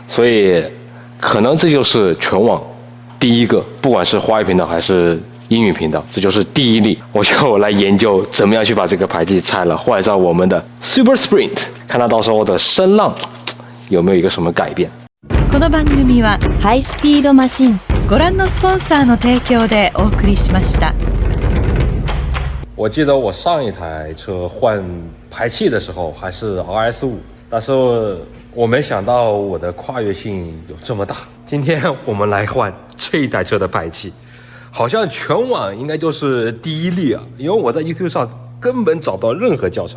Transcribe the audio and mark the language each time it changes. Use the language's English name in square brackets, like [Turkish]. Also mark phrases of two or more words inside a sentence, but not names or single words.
[Chinese] 所以可能这就是全网第一个，不管是华语频道还是英语频道，这就是第一例。我就来研究怎么样去把这个排气拆了，换上我们的 Super Sprint， 看它到时候的声浪有没有一个什么改变。 [Japanese] この番組はハイスピードマシンご覧のスポンサーの提供でお送りしました。 [Chinese] 我记得我上一台车换排气的时候还是 RS5， 但是我没想到我的跨越性有这么大。今天我们来换这一台车的排气，好像全网应该就是第一例啊，因为我在 YouTube 上根本找不到任何教程。